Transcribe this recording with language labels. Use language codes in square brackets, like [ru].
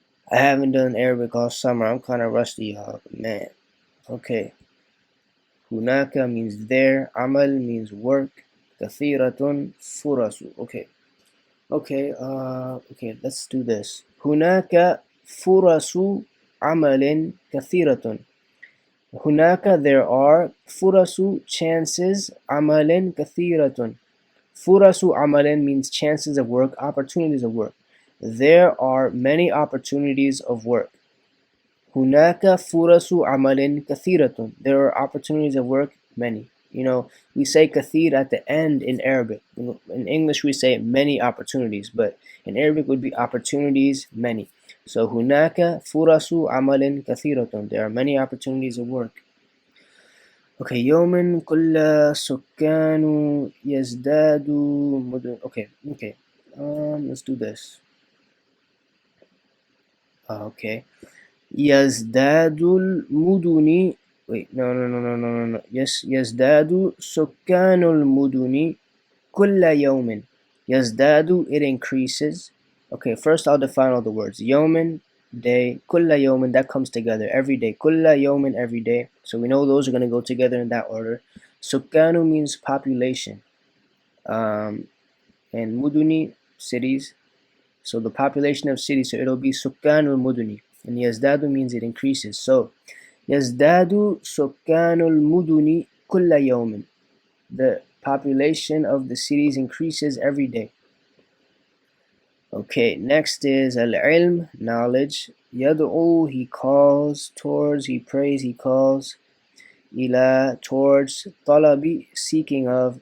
[en] I haven't done Arabic all summer. I'm kind of rusty, y'all, but man. Okay. Hunaka means there. Amal means work. [ar] Kathiratun furasu. [en] Okay. Okay, let's do this. [ar] Hunaka furasu عمل كثيرة. هناك [en] there are [ar] فرص chances عمل كثيرة. [en] فرص عمل means chances of work, opportunities of work. There are many opportunities of work. [ar] هناك فرص عمل كثيرة. [en] There are opportunities of work, many. You know, we say kathir at the end in Arabic. In English we say many opportunities, but in Arabic would be opportunities, many. [ar] So هناك فرص عمل كثيرة. [en] There are many opportunities of work. [ar] Okay, يوم كل سكان يزداد مدن. [en] Okay. Let's do this. [ar] Okay. يزداد المدن. [en] Wait, no. [ar] Yes, يزداد سكان المدن كل يوم. [en] يزداد, it increases. Okay, first I'll define all the words. يوم, day. كل يوم, that comes together every day. كل يوم, every day. So we know those are going to go together in that order. سكان means population. And مدن, cities. So the population of cities, so it'll be [ar] سكان المدن. [en] And يزداد means it increases. [ar] So يزداد سكان المدن كل يوم. [en] The population of the cities increases every day. Okay, next is al-ilm, knowledge. يدعو, he calls, towards, he prays, he calls. إلى, towards. طلب, seeking of.